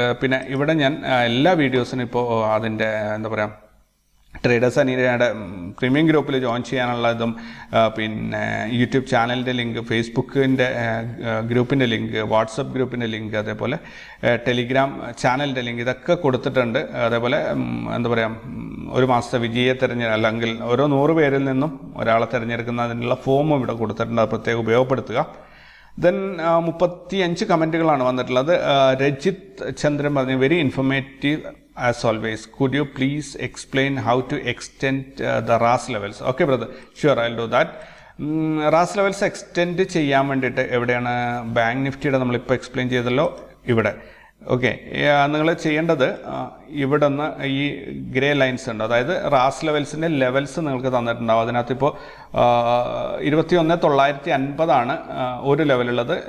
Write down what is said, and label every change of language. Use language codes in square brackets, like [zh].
[ml] പിന്നെ ഇവിടെ ഞാൻ എല്ലാ വീഡിയോസിനും ഇപ്പോൾ അതിൻ്റെ എന്താ പറയുക ട്രേഡേഴ്സ് അനീരയുടെ പ്രീമിയം ഗ്രൂപ്പിൽ ജോയിൻ ചെയ്യാനുള്ളതും പിന്നെ യൂട്യൂബ് ചാനലിൻ്റെ ലിങ്ക്, ഫേസ്ബുക്കിൻ്റെ ഗ്രൂപ്പിൻ്റെ ലിങ്ക്, വാട്സപ്പ് ഗ്രൂപ്പിൻ്റെ ലിങ്ക്, അതേപോലെ ടെലിഗ്രാം ചാനലിൻ്റെ ലിങ്ക് ഇതൊക്കെ കൊടുത്തിട്ടുണ്ട്. അതേപോലെ എന്താ പറയുക ഒരു മാസത്തെ വിജയെ അല്ലെങ്കിൽ ഓരോ 100 പേരിൽ നിന്നും ഒരാളെ തിരഞ്ഞെടുക്കുന്നതിനുള്ള ഫോമും ഇവിടെ കൊടുത്തിട്ടുണ്ട്. അത് പ്രത്യേകം ഉപയോഗപ്പെടുത്തുക. ദെൻ 35 കമൻറ്റുകളാണ് വന്നിട്ടുള്ളത്. രജിത് ചന്ദ്രൻ പറഞ്ഞു [en] Very informative as always, could you please explain how to extend the RAS levels? Okay, brother. Sure, I'll do that. [ml] RAS levels extend ചെയ്യാൻ വേണ്ടിയിട്ട് എവിടെയാണ്? ബാങ്ക് നിഫ്റ്റിയുടെ നമ്മളിപ്പോൾ എക്സ്പ്ലെയിൻ ചെയ്തല്ലോ, ഇവിടെ. ഓക്കെ, നിങ്ങൾ ചെയ്യേണ്ടത് ഇവിടെ നിന്ന് ഈ ഗ്രേ ലൈൻസ് ഉണ്ട്, അതായത് റാസ് ലെവൽസിൻ്റെ ലെവൽസ് നിങ്ങൾക്ക് തന്നിട്ടുണ്ടാവും. അതിനകത്ത് ഇപ്പോൾ 21,950 ഒരു ലെവലുള്ളത്.